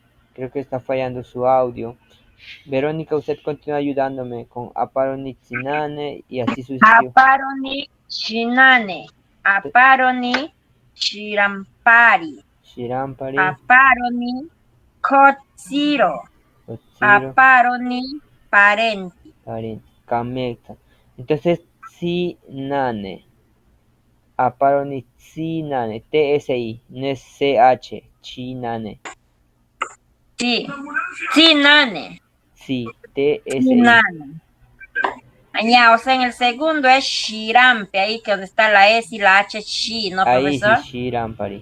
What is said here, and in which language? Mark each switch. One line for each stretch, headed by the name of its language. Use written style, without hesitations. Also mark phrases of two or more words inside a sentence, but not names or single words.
Spanish: Creo que está fallando su audio. Verónica, usted continúa ayudándome con Aparonitsinane y así sucesivamente.
Asháninka: Aparoni shinane. Aparoni shirampari. Shirampari, Aparoni kotsiro. Otsiro, Aparoni parenti. Parin, Kamekta. Entonces, Tsinane. Aparonitsinane.
Spanish: TSI, no es CH. Chinane. Sí. Chinane. Sí, TSI.
Asháninka: Chinane.
Spanish: Ya, o sea, en el segundo es shirampe, ahí que donde está la S y la H, shi, ¿no, Ahí sí, profesor?
Asháninka: Shirampari.